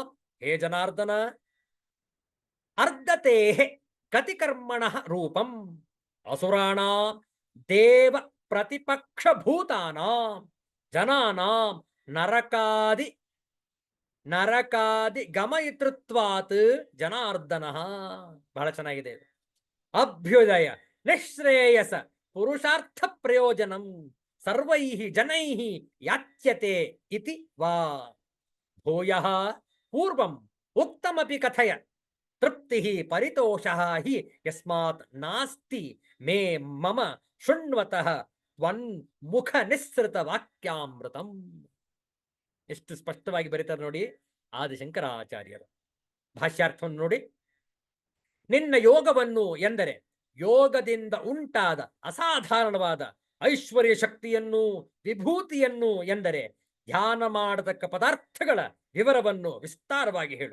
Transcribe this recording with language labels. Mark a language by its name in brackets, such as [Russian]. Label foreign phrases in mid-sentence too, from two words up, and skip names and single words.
[Sanskrit] ಹೇ ಜನಾರ್ದನ, ಅರ್ಧತೆ ಕತಿಕರ್ಮಣ ರೂಪಂ ಅಸುರಾಣಾಂ ದೇವ ಪ್ರತಿಪಕ್ಷ ಭೂತಾನಾಂ ಜನಾನಾಂ ನರಕಾದಿ ಗಮಯಿತೃತ್ವಾತ್ ಜನಾರ್ದನ. [Kannada] ಬಹಳ ಚೆನ್ನಾಗಿದೆ. [Sanskrit] ಅಭ್ಯುದಯ ನಿಶ್ರೇಯಸ ಪುರುಷಾರ್ಥ ಪ್ರಯೋಜನಂ ಸರ್ವೈಃ ಜನೈಃ ಯಾಚ್ಯತೆ ಇತಿ ವಾ. ಭೂಯಃ ಪೂರ್ವಂ ಉಕ್ತಮಪಿ ಕಥಯ ತೃಪ್ತಿ ಪರಿತೋಷಃ ಹಿ ಯಸ್ಮಾತ್ ನಾಸ್ತಿ ಮೇ ಮಮ ಶೃಣ್ವತಃ ತ್ವನ್ ಮುಖ ನಿಸ್ಸೃತ ವಾಕ್ಯಾಮೃತಂ. [Kannada] ಎಷ್ಟು ಸ್ಪಷ್ಟವಾಗಿ ಬರೀತಾರೆ ನೋಡಿ ಆದಿಶಂಕರಾಚಾರ್ಯರು. ಭಾಷ್ಯಾರ್ಥವನ್ನು ನೋಡಿ. ನಿನ್ನ ಯೋಗವನ್ನು ಎಂದರೆ ಯೋಗದಿಂದ ಉಂಟಾದ ಅಸಾಧಾರಣವಾದ ಐಶ್ವರ್ಯ ಶಕ್ತಿಯನ್ನು, ವಿಭೂತಿಯನ್ನು ಎಂದರೆ ಧ್ಯಾನ ಮಾಡತಕ್ಕ ಪದಾರ್ಥಗಳ ವಿವರವನ್ನು ವಿಸ್ತಾರವಾಗಿ ಹೇಳು.